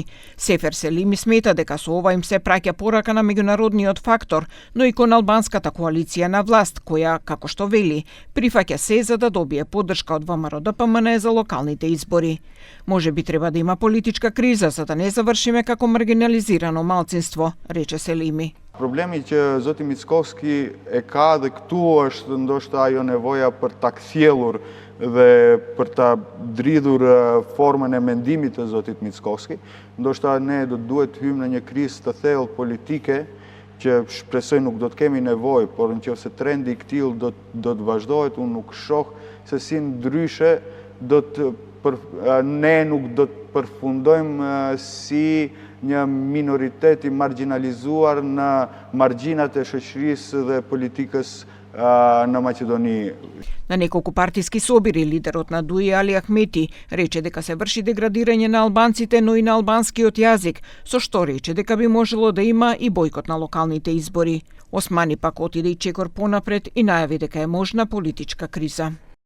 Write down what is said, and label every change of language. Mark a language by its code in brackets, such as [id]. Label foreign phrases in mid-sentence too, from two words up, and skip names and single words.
[mk] Сефер Селими смета дека со ова им се праќа порака на меѓународниот фактор, но и кон албанската коалиција на власт, која, како што вели, прифаќа се за да добие поддршка од ВМРО-ДПМН за локалните избори. Може би треба да има политичка криза за да не завршиме како маргинализирано малцинство, рече Селими. [sq] Problemi që zoti Mickovski e ka dhe këtu është ndoshta ajo nevoja për ta kthjellur dhe për ta dridhur formën e mendimit të zotit Mickovski. Ndoshta ne do duhet hyjmë në një krizë të thellë politike që shpresoj nuk do të kemi nevojë, por nëse trendi i këtill do të vazhdohet, unë nuk shoh se si ndryshe ne nuk do të përfundojmë si një minoritet i marginalizuar në margjinat e shoqërisë dhe politikës [mk] на Македонија. На неколку партиски собири лидерот на ДУИ Али Ахмети рече дека се врши деградирање на албанците, но и на албанскиот јазик, со што рече дека би можело да има и бојкот на локалните избори. Османи пак отиде и чекор понапред и најави дека е можна политичка криза.